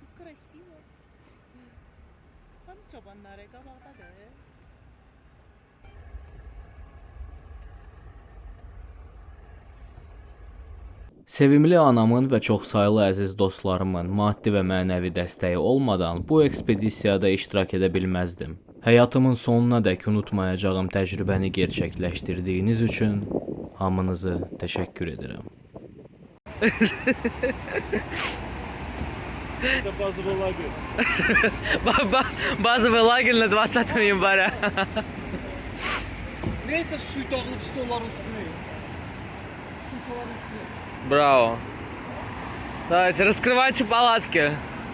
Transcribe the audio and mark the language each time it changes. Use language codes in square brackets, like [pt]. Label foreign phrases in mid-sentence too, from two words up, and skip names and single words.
[az] Sevimli anamın və çoxsaylı əziz dostlarımın maddi və mənəvi dəstəyi olmadan bu ekspedisiyada iştirak edə bilməzdim. Həyatımın sonuna dək unutmayacağım təcrübəni gerçəkləşdirdiyiniz üçün hamınızı təşəkkür edirəm. [ru] Базовый лагерь на 20 января. [az] Neyse su dağılıp stolların üstüne. Su koların üstüne. [ru] Браво. Давайте, раскрывайте палатки.